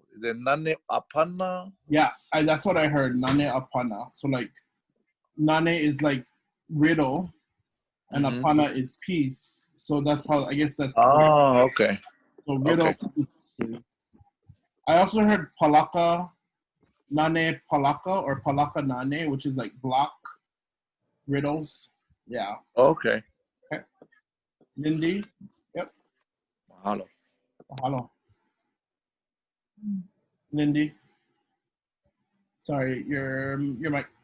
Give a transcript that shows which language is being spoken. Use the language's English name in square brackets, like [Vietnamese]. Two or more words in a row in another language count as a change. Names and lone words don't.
[English] Is it [Hawaiian] nane apana? [English] Yeah, that's what I heard. [Hawaiian] Nane apana. [English] So like, nane is like riddle, and apana is peace. So that's how I guess that's. Oh, okay. So riddle. Okay. I also heard palaka, [Hawaiian] nane palaka, [English] or [Hawaiian] palaka nane, [English] which is like block riddles. Yeah. Okay. Okay. Lindy. Yep. Mahalo. Mahalo. Lindy. Sorry, your mic.